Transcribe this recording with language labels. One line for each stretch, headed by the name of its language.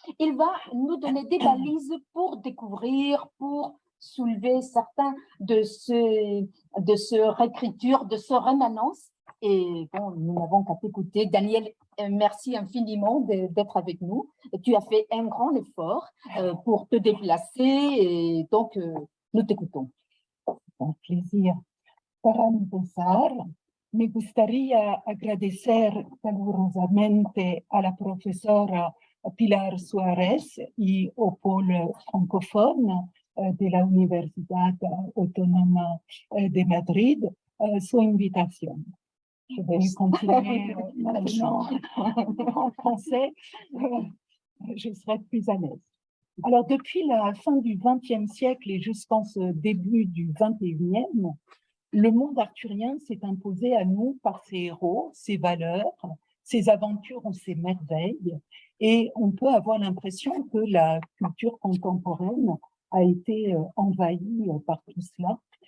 French: Il va nous donner des balises pour découvrir, pour soulever certains de ce réécriture, de ce rémanence. Et bon, nous n'avons qu'à t'écouter. Danielle, merci infiniment d'être avec nous. Tu as fait un grand effort pour te déplacer et donc nous t'écoutons. Un plaisir.
Spanish: Para empezar, me gustaría agradecer calurosamente a la profesora Pilar Suárez y
French: au pôle francophone
Spanish: de la Universidad Autónoma de Madrid su invitación.
French: Je vais continuer maintenant en français, je serai plus à l'aise. Alors, depuis la fin du XXe siècle et jusqu'en ce début du XXIe, le monde arthurien s'est imposé à nous par ses héros, ses valeurs, ses aventures ou ses merveilles, et on peut avoir l'impression que la culture contemporaine a été envahie par tout cela.